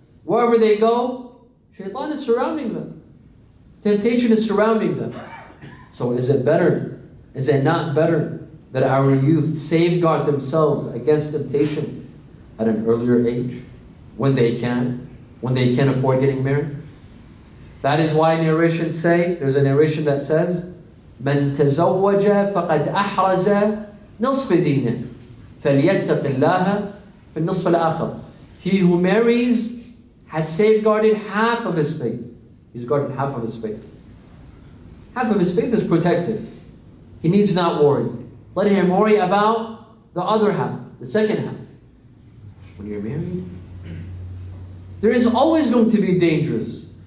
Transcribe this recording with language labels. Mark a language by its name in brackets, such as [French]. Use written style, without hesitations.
[English] Wherever they go, shaitan is surrounding them. Temptation is surrounding them. So is it better? Is it not better that our youth safeguard themselves against temptation at an earlier age, when they can afford getting married. That is why narrations say, there's a narration that says, [Arabic] من تزوج فقد أحرز نصف دينه فليتق الله في النصف الآخر. [English] He who marries has safeguarded half of his faith. He's guarded half of his faith. Half of his faith is protected. He needs not worry. Let him worry about the other half, the second half. When you're married, there is always going to be dangers.